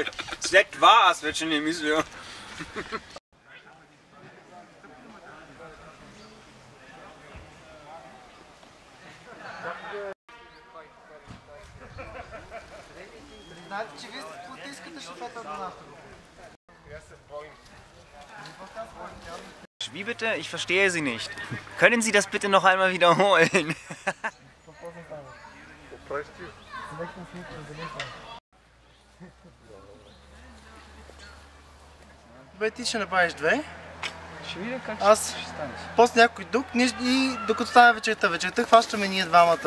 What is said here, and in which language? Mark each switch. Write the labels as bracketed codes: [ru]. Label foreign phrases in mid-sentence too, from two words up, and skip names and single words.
[bg] След това аз вече не мисля. Знаете, че вие искате шофета до нас. [de] Wie bitte? Ich verstehe Sie nicht. Können Sie das bitte noch einmal wiederholen? [bg] Бе, ти ще направиш две. Ще видя как Аз после някой друг и докато стане вечерта. Вечерта хващаме ние двамата.